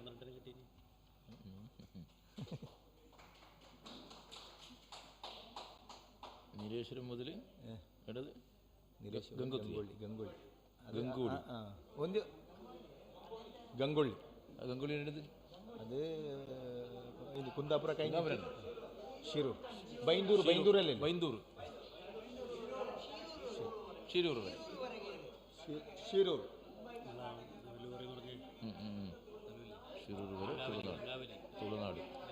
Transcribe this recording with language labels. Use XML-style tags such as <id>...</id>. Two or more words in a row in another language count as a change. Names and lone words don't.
<kn>ನೀಲೇಶ್ವരം ಮೊದಲು ಗಂಗೊಳ್ಳಿ ಒಂದು ಗಂಗೊಳ್ಳಿ ಗಂಗೊಳ್ಳಿ ನಡೆದು ಅದು ಇಲ್ಲಿ ಕುಂದಾಪುರ ಕೈ ಶಿರೂರು ಬೈಂದೂರಲ್ಲಿ ಶಿರೂರು ಶಿರೂರು ವರೆ ತುಳುನಾಡು</kn>